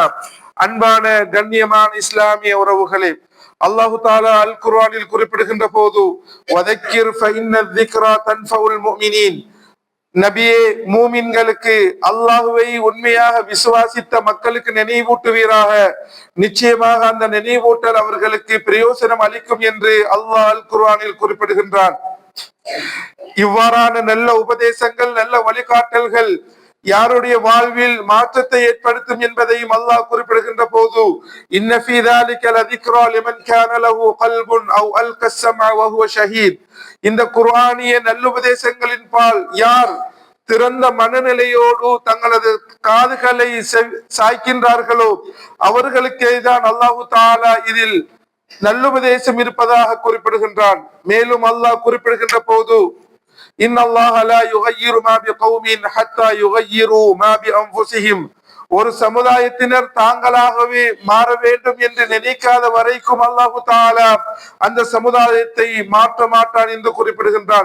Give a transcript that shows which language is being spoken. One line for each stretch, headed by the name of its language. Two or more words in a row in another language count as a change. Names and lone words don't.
Tamil: அன்பான கண்ணியமான இஸ்லாமிய உறவுகளே,
Arabic: الله تعالى
Tamil: அல் குர்ஆனில் குறிப்பிடுகின்ற போது
Arabic: وذكر فإن الذكرى تنفع المؤمنين,
Tamil: நபியே மூமின்களுக்கு, அல்லாஹ்வை உண்மையாக விசுவாசித்த மக்களுக்கு நினைவூட்டுவீராக, நிச்சயமாக அந்த நினைவூட்டல் அவர்களுக்கு பிரயோசனம் அளிக்கும் என்று அல்லாஹ் அல் குர்ஆனில் குறிப்பிடுகின்றான். இவ்வாறான நல்ல உபதேசங்கள், நல்ல வழிகாட்டல்கள் யாருடைய வாழ்வில் மாற்றத்தை ஏற்படுத்தும் என்பதையும் அல்லாஹ் குறிப்பிடுகின்ற போது
Arabic: إن في ذلك لذكرى لمن كان له قلب أو ألقى السمع وهو شهيد.
Tamil: இந்த குர்ஆனிய நல்லுபதேசங்களின் பால் யார் திறந்த மனநிலையோடு தங்களது காதுகளை சாய்க்கின்றார்களோ அவர்களுக்கே தான்
Arabic: الله تعالى
Tamil: இதில் நல்லுபதேசம் இருப்பதாக குறிப்பிடுகின்றான். மேலும் அல்லாஹ் குறிப்பிடுகின்ற போது
Arabic: إن الله لا يغير ما بقوم حتى يغير ما بأنفسهم,
Tamil: ஒரு சமுதாயத்தினர் தாங்களாகவே மாற வேண்டும் என்று நினைக்காத வரைக்கும்
Arabic: الله تعالى
Tamil: அந்த சமுதாயத்தை மாற்ற மாட்டான் என்று குறிப்பிடுகின்றான்.